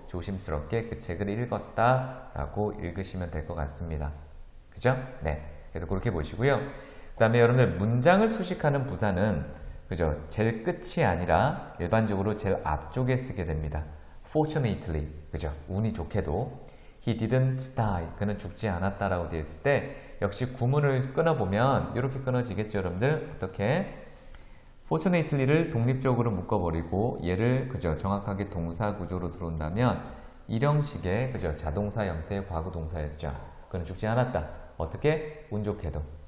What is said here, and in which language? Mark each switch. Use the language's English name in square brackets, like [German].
[Korean] 조심스럽게 그 책을 읽었다라고 읽으시면 될 것 같습니다. 그죠? 네. 그래서 그렇게 보시고요. 그 다음에 여러분들 문장을 수식하는 부사는 그죠? 제일 끝이 아니라 일반적으로 제일 앞쪽에 쓰게 됩니다. Fortunately, 그죠? 운이 좋게도 [English] He didn't die. [Korean] 그는 죽지 않았다라고 되어 있을 때 역시 구문을 끊어보면 이렇게 끊어지겠죠, 여러분들? 어떻게? Fortunately를 독립적으로 묶어버리고 얘를 그죠? 정확하게 동사 구조로 들어온다면 일형식의 그죠? 자동사 형태의 과거 동사였죠. 그는 죽지 않았다. 어떻게? 운 좋게도.